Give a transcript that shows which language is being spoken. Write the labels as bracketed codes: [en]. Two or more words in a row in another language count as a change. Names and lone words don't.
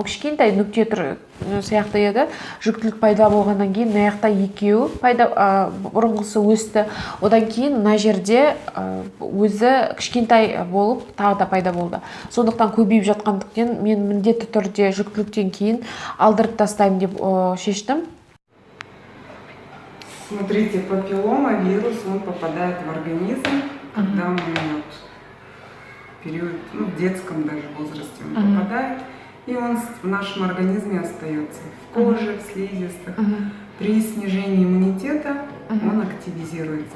[kk] Ол кішкентай нүкте тұр сияқты еді. Жүктілік пайда болғаннан кейін мына жақта 2 пайда, бұрынғысы өсті. Одан кейін мына жерде өзі кішкентай болып тағы да пайда болды. Сондықтан көбейіп жатқандықтан мен міндетті түрде жүктіліктен кейін алдырып тастаймын деп шештім. [ru] Смотрите, папиллома вирус, он попадает в организм, когда мы в период, в детском даже возрасте он попадает, и он в нашем организме остается в коже, в слизистых. При снижении иммунитета он активизируется.